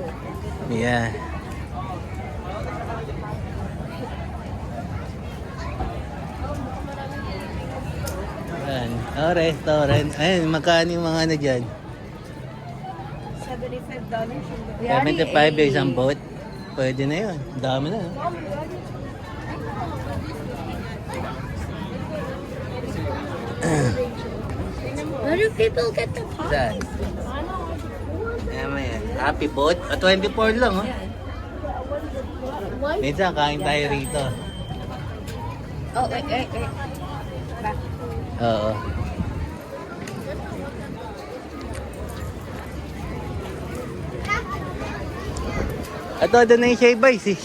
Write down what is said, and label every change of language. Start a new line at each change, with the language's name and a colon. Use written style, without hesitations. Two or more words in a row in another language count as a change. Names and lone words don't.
Filipino: Yeah. Ayan.
English: Oh, restaurant.
Filipino: Ayun, magkano yung mga ano dyan? $75 $75 yung isang boat. Pwede na yun. Dami na.
English: No? Where do people get the pot?
Filipino: Saan? Ayan mo yan.
English: Happy boat.
Filipino: 24 lang oh. Minsan kain tayo rito.
English: Oh, wait.
Filipino: Oo. Ito na yung
English: shave ice
Filipino: eh.